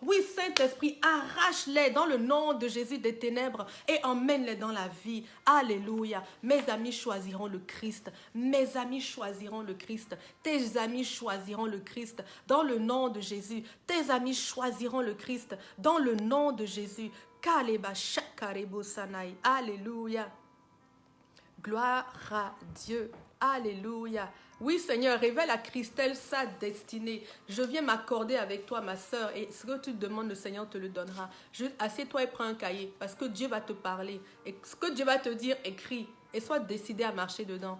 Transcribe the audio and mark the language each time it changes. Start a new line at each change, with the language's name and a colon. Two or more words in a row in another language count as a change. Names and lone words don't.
French: Oui, Saint-Esprit, arrache-les dans le nom de Jésus des ténèbres et emmène-les dans la vie. Alléluia. Mes amis choisiront le Christ. Mes amis choisiront le Christ. Tes amis choisiront le Christ dans le nom de Jésus. Tes amis choisiront le Christ dans le nom de Jésus. Kaleba shakarebo sanai. Alléluia. Gloire à Dieu. Alléluia. Oui, Seigneur, révèle à Christelle sa destinée. Je viens m'accorder avec toi, ma sœur, et ce que tu te demandes, le Seigneur te le donnera. Assieds-toi et prends un cahier, parce que Dieu va te parler. Et ce que Dieu va te dire, écris, et sois décidé à marcher dedans.